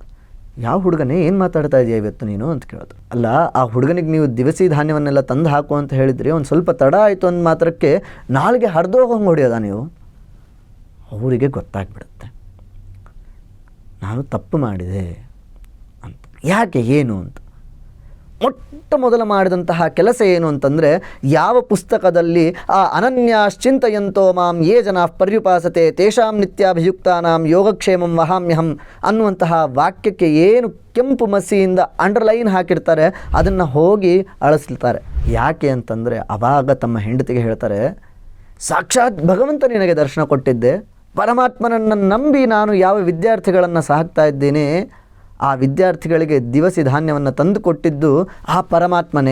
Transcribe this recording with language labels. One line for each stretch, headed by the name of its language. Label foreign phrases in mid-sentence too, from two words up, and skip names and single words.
Kannada: ಯಾವ ಹುಡುಗನೇ, ಏನು ಮಾತಾಡ್ತಾ ಇದೆಯಾ ಇವತ್ತು ನೀನು ಅಂತ ಕೇಳೋದು. ಅಲ್ಲ, ಆ ಹುಡುಗನಿಗೆ ನೀವು ದಿವಸಿ ಧಾನ್ಯವನ್ನೆಲ್ಲ ತಂದು ಹಾಕು ಅಂತ ಹೇಳಿದ್ರಿ, ಒಂದು ಸ್ವಲ್ಪ ತಡ ಆಯಿತು ಅಂದ ಮಾತ್ರಕ್ಕೆ ನಾಲ್ಗೆ ಹರಿದೋಗಂಗೆ ಹೊಡೆಯೋದ ನೀವು? ಅವರಿಗೆ ಗೊತ್ತಾಗ್ಬಿಡುತ್ತೆ, ನಾನು ತಪ್ಪು ಮಾಡಿದೆ ಅಂತ. ಯಾಕೆ, ಏನು ಅಂತ. ಮೊಟ್ಟ ಮೊದಲು ಮಾಡಿದಂತಹ ಕೆಲಸ ಏನು ಅಂತಂದರೆ, ಯಾವ ಪುಸ್ತಕದಲ್ಲಿ ಆ
Sanskrit: ಅನನ್ಯಾಶ್ಚಿಂತಯಂತೋ ಮಾಂ ಯೇ ಜನಾಃ ಪರ್ಯುಪಾಸತೆ ತೇಷಾಂ ನಿತ್ಯಾಭಿಯುಕ್ತಾನಾಂ ಯೋಗಕ್ಷೇಮಂ ವಹಾಮ್ಯಹಂ
Kannada: ಅನ್ನುವಂತಹ ವಾಕ್ಯಕ್ಕೆ ಏನು ಕೆಂಪು ಮಸಿಯಿಂದ ಅಂಡರ್ಲೈನ್ ಹಾಕಿರ್ತಾರೆ ಅದನ್ನು ಹೋಗಿ ಅಳಿಸ್ತಾರೆ. ಯಾಕೆ ಅಂತಂದರೆ, ಆವಾಗ ತಮ್ಮ ಹೆಂಡತಿಗೆ ಹೇಳ್ತಾರೆ, ಸಾಕ್ಷಾತ್ ಭಗವಂತ ನಿನಗೆ ದರ್ಶನ ಕೊಟ್ಟಿದ್ದೆ, ಪರಮಾತ್ಮನನ್ನು ನಂಬಿ ನಾನು ಯಾವ ವಿದ್ಯಾರ್ಥಿಗಳನ್ನು ಸಾಕ್ತಾ ಇದ್ದೇನೆ ಆ ವಿದ್ಯಾರ್ಥಿಗಳಿಗೆ ದಿವಸಿ ಧಾನ್ಯವನ್ನು ತಂದು ಕೊಟ್ಟಿದ್ದು ಆ ಪರಮಾತ್ಮನೇ.